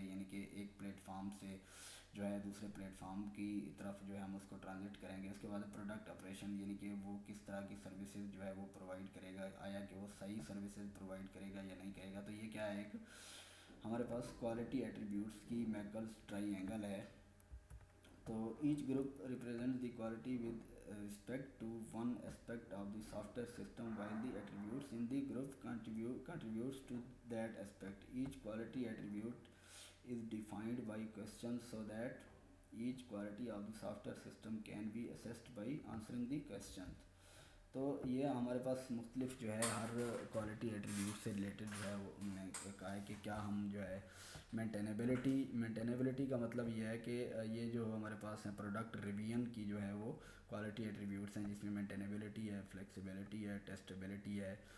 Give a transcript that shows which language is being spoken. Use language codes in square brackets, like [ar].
[ur] یعنی کہ ایک پلیٹ فارم سے جو ہے دوسرے پلیٹ فارم کی طرف جو ہے ہم اس کو ٹرانزٹ کریں گے. اس کے بعد پروڈکٹ آپریشن، یعنی کہ وہ کس طرح کی سروسز جو ہے وہ پرووائڈ کرے گا، آیا کہ وہ صحیح سروسز پرووائڈ کرے گا یا نہیں کرے گا. تو یہ کیا ہے؟ ایک ہمارے پاس کوالٹی ایٹریبیوٹس کی میکلز ٹرائی اینگل ہے. [en] تو each group represent the quality with respect to one aspect of the software system while the attributes in the group contributes to that aspect. Each quality attribute is defined by questions so that each quality of the software system can be assessed by answering the questions. [ur] تو یہ ہمارے پاس مختلف جو ہے ہر quality attribute سے related جو ہے وہ ہم نے کہا ہے کہ کیا ہم جو ہے مینٹینیبلٹی کا مطلب یہ ہے کہ یہ جو ہمارے پاس ہیں پروڈکٹ ریویژن کی جو ہے وہ کوالٹی ایٹریبیوٹس ہیں جس میں مینٹینیبلٹی ہے، فلیکسیبلٹی ہے، ٹیسٹیبلٹی ہے.